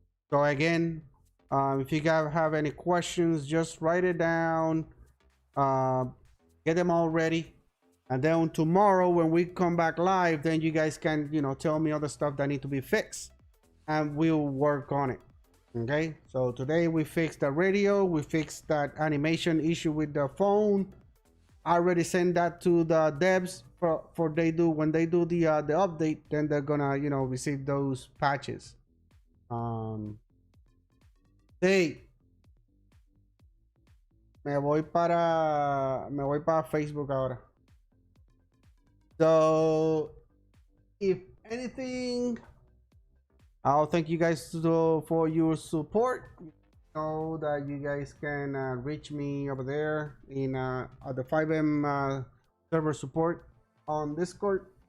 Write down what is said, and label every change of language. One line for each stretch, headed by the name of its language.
English: So again, if you guys have any questions, just write it down, get them all ready, and then tomorrow when we come back live, then you guys can tell me other stuff that need to be fixed, and we'll work on it. Okay, so today we fixed the radio, we fixed that animation issue with the phone. I already sent that to the devs for when they do the update, then they're gonna receive those patches.
Spanish: Hey, me voy para Facebook ahora.
English: So if anything, I'll thank you guys for your support. You know that you guys can reach me over there in the 5M server support on Discord.